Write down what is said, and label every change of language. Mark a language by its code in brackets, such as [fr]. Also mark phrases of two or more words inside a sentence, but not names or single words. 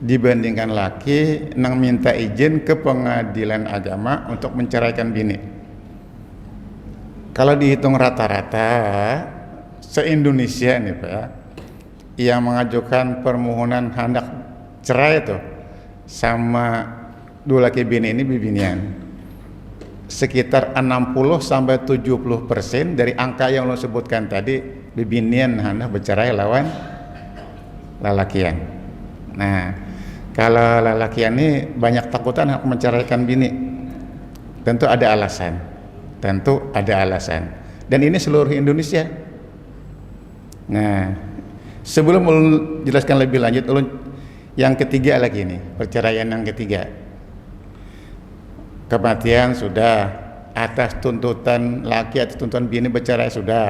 [bjn] dibandingkan laki nang minta izin ke pengadilan agama untuk menceraikan bini. Kalau dihitung rata-rata se-Indonesia nih Pak, yang mengajukan permohonan hendak cerai itu sama dua laki bini ini bibinian, sekitar 60-70% dari angka yang lo sebutkan tadi bibinian hendak bercerai lawan lalakian. Nah, kalau lalakian ini banyak takutan hendak menceraikan bini, [id] tentu ada alasan, dan ini seluruh Indonesia. [bjn] Nah, sebelum ulun jelaskan lebih lanjut, ulun yang ketiga lagi nih, perceraian yang ketiga. Kematian sudah, atas tuntutan laki atau tuntutan bini bercerai sudah.